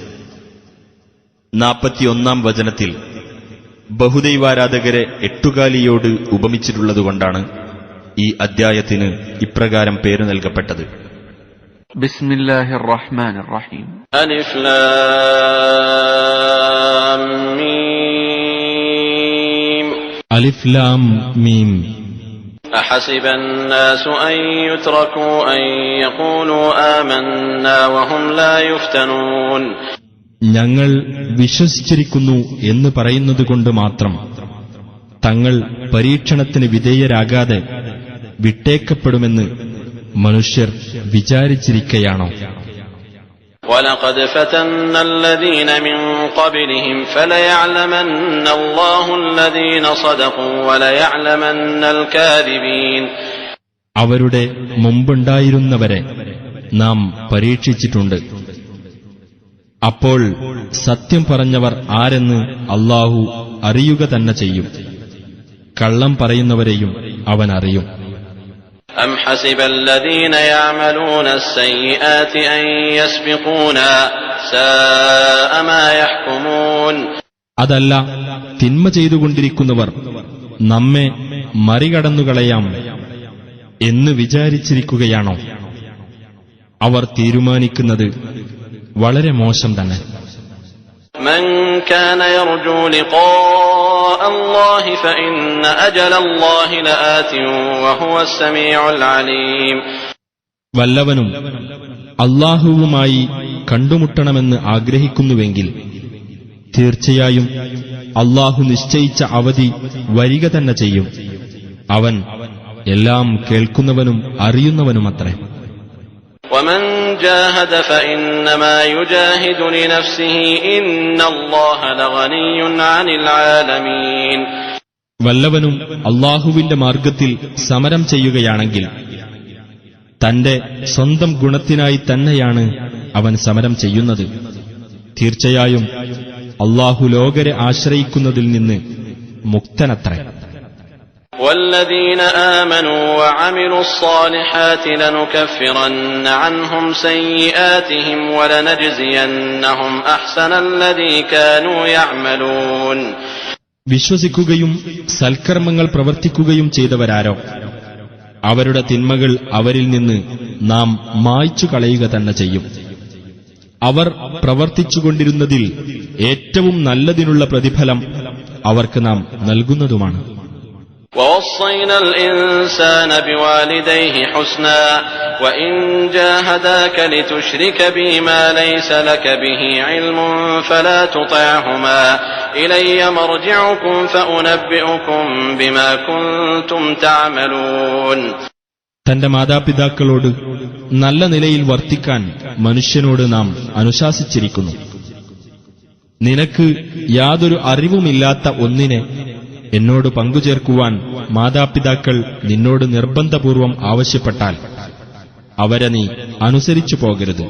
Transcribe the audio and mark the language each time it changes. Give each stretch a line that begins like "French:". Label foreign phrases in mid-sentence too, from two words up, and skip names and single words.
Malayalam: 41 വചനത്തിൽ ബഹുദൈവാരാധകരെ എട്ടുകാലിയോട് ഉപമിച്ചിട്ടുള്ളതുകൊണ്ടാണ് ഈ അദ്ധ്യായത്തിന് ഇപ്രകാരം പേരു നൽകപ്പെട്ടത്.
Arabic: بسم الله الرحمن الرحيم. ألف لام ميم. ألف لام ميم. أحسب الناس أن يتركوا أن يقولوا آمنا وهم لا يفتنون.
Malayalam: ഞങ്ങൾ വിശ്വസിച്ചിരിക്കുന്നു എന്ന് പറയുന്നതുകൊണ്ട് മാത്രം തങ്ങൾ പരീക്ഷണത്തിന് വിധേയരാകാതെ വിട്ടേക്കപ്പെടുമെന്ന് മനുഷ്യർ വിചാരിച്ചിരിക്കയാണോ?
Arabic: وَلَقَدْ فَتَنَّا الَّذِينَ مِن قَبْلِهِمْ فَلَيَعْلَمَنَّ اللَّهُ الَّذِينَ صَدَقُوا وَلَيَعْلَمَنَّ الْكَاذِبِينَ.
Malayalam: അവരുടെ മുമ്പുണ്ടായിരുന്നവരെ നാം പരീക്ഷിച്ചിട്ടുണ്ട്. അപ്പോൾ സത്യം പറഞ്ഞവർ ആരെന്ന് അല്ലാഹു അറിയുക തന്നെ ചെയ്യും. കള്ളം പറയുന്നവരെയും അവൻ അറിയും.
Arabic: أَمْ حَسِبَ الَّذِينَ يَعْمَلُونَ السَّيِّئَاتِ أَن يَسْبِقُونَا سَاءَ مَا يَحْكُمُونَ.
Malayalam: അതല്ല, തിന്മ ചെയ്തുകൊണ്ടിരിക്കുന്നവർ നമ്മെ മറികടന്നുകളയാം എന്ന് വിചാരിച്ചിരിക്കുകയാണോ? അവർ തീരുമാനിക്കുന്നത് വളരെ മോശം തന്നെ.
Arabic: من كان يرجو لقاء الله فإن أجل الله لآت وهو السميع العليم.
Malayalam: വല്ലവനും അല്ലാഹുവുമായി കണ്ടുമുട്ടണമെന്ന് ആഗ്രഹിക്കുന്നുവെങ്കിൽ തീർച്ചയായും അല്ലാഹു നിശ്ചയിച്ച അവധി വരിക തന്നെ ചെയ്യും. അവൻ എല്ലാം കേൾക്കുന്നവനും അറിയുന്നവനുമത്രേ.
Arabic: ومن جاهد فإنما يجاهد لنفسه إن الله لغني عن العالمين.
Malayalam: വല്ലവനും അല്ലാഹുവിന്റെ മാർഗത്തിൽ സമരം ചെയ്യുകയാണെങ്കിൽ തന്റെ സ്വന്തം ഗുണത്തിനായി തന്നെയാണ് അവൻ സമരം ചെയ്യുന്നത്. തീർച്ചയായും അല്ലാഹു ലോകരെ ആശ്രയിക്കുന്നതിൽ നിന്ന് മുക്തനത്രേ.
Arabic: والذين آمنوا وعملوا الصالحات لنكفرن عنهم سيئاتهم ولنجزينهم أحسن الذي كانوا يعملون.
Malayalam: വിശ്വസിക്കുകയും സൽക്കർമ്മങ്ങൾ പ്രവർത്തിക്കുകയും ചെയ്തവരാരോ അവരുടെ തിന്മകൾ അവരിൽ നിന്ന് നാം മായ്ച്ചു കളയുക തന്നെ ചെയ്യും. അവർ പ്രവർത്തിച്ചുകൊണ്ടിരുന്നതിൽ ഏറ്റവും നല്ലതിനുള്ള പ്രതിഫലം അവർക്ക് നാം നൽകുന്നതുമാണ്.
Arabic: ووصينا الإنسان بوالديه حسنا وإن جاهداك لتشرك بي ما ليس لك به علم فلا تطعهما إلي مرجعكم فأنبئكم بما كنتم تعملون.
Malayalam: തന്റെ മാതാപിതാക്കളോട് നല്ല നിലയിൽ വർത്തിക്കാൻ മനുഷ്യനോട് നാം അനുശാസിച്ചിരിക്കുന്നു. നിനക്ക് യാതൊരു അറിവുമില്ലാത്ത ഒന്നിനെ എന്നോട് പങ്കുചേർക്കുവാൻ മാതാപിതാക്കൾ നിന്നോട് നിർബന്ധപൂർവം ആവശ്യപ്പെട്ടാൽ അവരെ നീ അനുസരിച്ചു പോകരുത്.